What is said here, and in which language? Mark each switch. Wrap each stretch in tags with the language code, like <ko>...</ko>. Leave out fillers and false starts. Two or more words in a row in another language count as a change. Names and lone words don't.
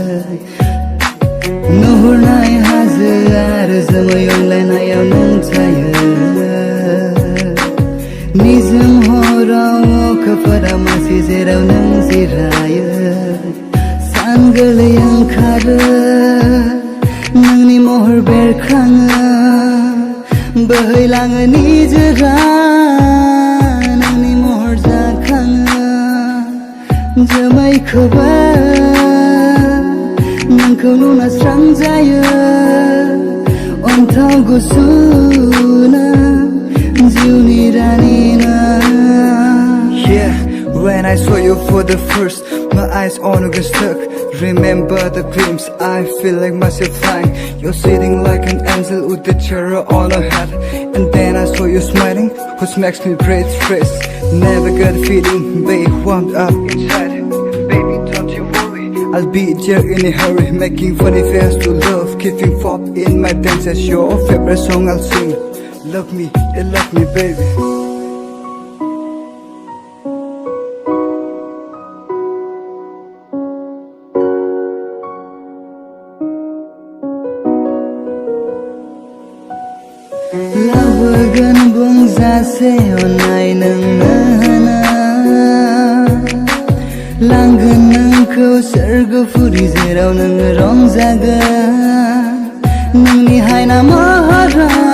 <brx>नुहुरनाय हाजो आरो जोमै अनलायनायाव नों थायो निजोम हराव अखाफोरा मासे जेराव नों जिरायो सान गोरलै ओंखारो नोंनि महर बेरखाङो बोहैलाङो निजोरा नोंनि महर जाखाङो जोमैखौबो नोंखौ नुना स्रां जायो अन्थाव गुसुनो जिउनि रानिना</brx> <en>When I saw you for the first, my eyes on you get stuck. Remember the dreams, I feel like myself flying. You're sitting like an angel with the cherry on her head. And then I saw you smiling, which makes me breathe fresh. Never got a feeling, babe, warmed up inside. Baby, don't you worry, I'll be there in a hurry. Making funny face to love, keeping fault in my dance. As your favorite song I'll sing. Love me, baby.</en> <brx>लाबोगोन बुंजासे अननाय नोंनो होना लांगोन नोंखौ सोरगोफुरि जेराव नोङो रंजागोन नोंनि हायना महरा</brx>